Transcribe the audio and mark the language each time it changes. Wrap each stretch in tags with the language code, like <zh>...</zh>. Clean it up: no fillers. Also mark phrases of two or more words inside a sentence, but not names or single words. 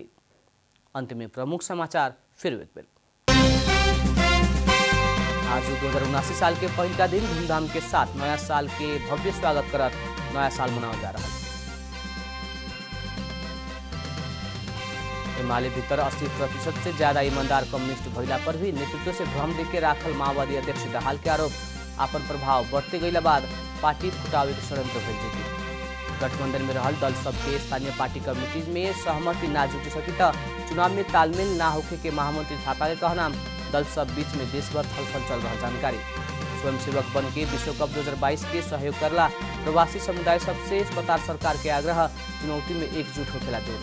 <bho>अंत में प्रमुख समाचार फिर एक बेर। आज 2079 साल के पहिलका दिन धूमधाम के साथ नया साल के भव्य स्वागत करत नया साल मनावल जा रहा है। एमाले भीतर 80% से ज्यादा ईमानदार कम्युनिस्ट भइला पर भी नेतृत्व से भ्रम देके राखल माओवादी अध्यक्ष दाहाल के आरोप अपन प्रभाव बढ़ते गईला बाद पार्टी फुटावे के षड्यंत्र भइल जेती। गठबंधन में रहल दल सबके स्थानीय पार्टी कमिटी में सहमति ना जुट सकी त चुनाव में तालमेल ना होखे के महामंत्री थापा के कहना। दल सब बीच में देश भर छलफल चल रहा जानकारी। स्वयंसेवक बन के विश्वकप 2022 के सहयोग करला प्रवासी समुदाय सबसे कतार सरकार के आग्रह चुनौती में एकजुट होखेला जोड़।</bho>